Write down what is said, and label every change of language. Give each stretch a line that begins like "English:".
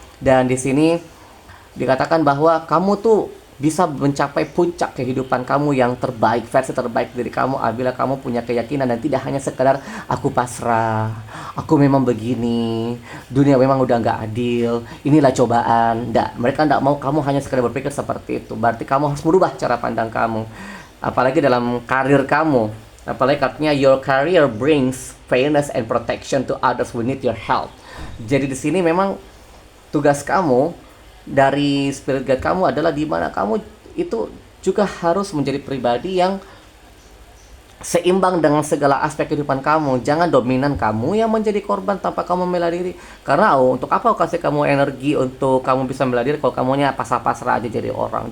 Indonesian: Dan di sini dikatakan bahwa kamu tuh bisa mencapai puncak kehidupan kamu yang terbaik, versi terbaik dari kamu apabila kamu punya keyakinan dan tidak hanya sekedar aku pasrah, aku memang begini, dunia memang udah nggak adil, inilah cobaan. Mereka nggak mau kamu hanya sekedar berpikir seperti itu. Berarti kamu harus merubah cara pandang kamu, apalagi dalam karir kamu. Apalagi katanya
English: your career brings fairness and protection to others who need your help.
Indonesian: Jadi di sini memang tugas kamu dari spirit guide kamu adalah di mana kamu itu juga harus menjadi pribadi yang seimbang dengan segala aspek kehidupan kamu. Jangan dominan kamu yang menjadi korban tanpa kamu membela diri. Karena untuk apa aku kasih kamu energi untuk kamu bisa membela diri kalau kamunya pasrah-pasrah aja jadi orang.